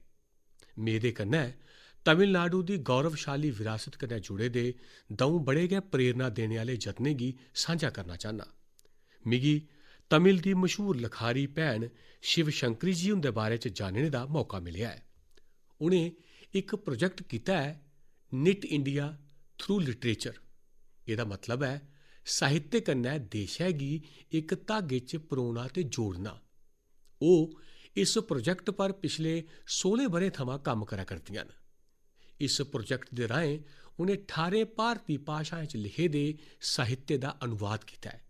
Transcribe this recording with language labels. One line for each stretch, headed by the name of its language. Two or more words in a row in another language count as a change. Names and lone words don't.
Dogri: मेरे कन्नै तमिलनाडु दी गौरवशाली विरासत कन्नै जुड़े दे 2 बड़े गै प्रेरणा देने आह्ले जतनें गी सांझा करना चाह्न्ना। मिगी तमिल दी मशहूर लखारी भैन शिव शंकरी जी हुंदे बारे च जानने दा मौका मिलेआ ऐ। उ'नें इक प्रोजेक्ट कीता ऐ, निट इंडिया थ्रू लिटरेचर। एह्दा मतलब ऐ साहित्य कन्नै देशै गी इक धागे च परोना ते जोड़ना। ओह् इस प्रोजेक्ट पर पिछले 16 ब'रें थमां कम्म करा करदियां न। इस प्रोजेक्ट दे राहें उ'नें 18 भारती भाशाएं च लिखे दे साहित्य दा अनुवाद कीता ऐ।